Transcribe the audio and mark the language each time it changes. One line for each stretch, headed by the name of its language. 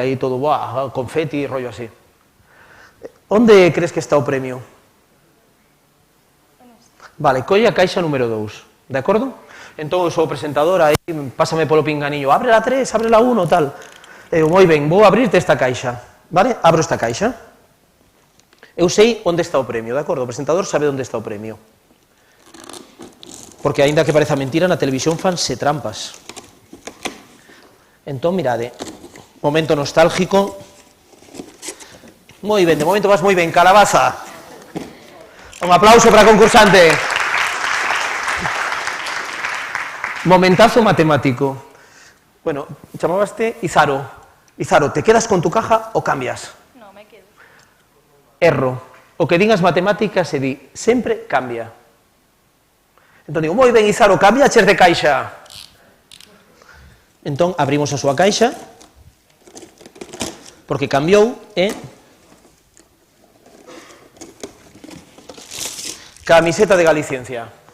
Spanish: Aí todo, confeti, rollo así.
Galician: Onde crees que está o premio? Vale, colle a caixa número 2, de acordo? Entón, eu sou o presentador, aí pásame polo pinganillo,
Spanish: abre la 3, abre la 1,
Galician: tal. Eu, moi ben, vou abrirte esta caixa, vale? Abro esta caixa. Eu sei onde está o premio, de acordo? O presentador sabe onde está o premio. Porque, aínda que pareza mentira, na televisión fanse trampas. Entón, mirade, momento nostálgico. Moi ben, de momento vas moi ben, calabaza. Un aplauso para a concursante. Momentazo matemático. Bueno, chamabaste Izaro.
Spanish: Izaro, ¿te quedas con tu caja o cambias? No, me quedo.
Galician: Erro. O que din as matemáticas se di, sempre cambia. Entón digo, moi ben, Izaro, cambiaches de caixa. Entón, abrimos a súa caixa, porque cambiou, camiseta de Galiciencia.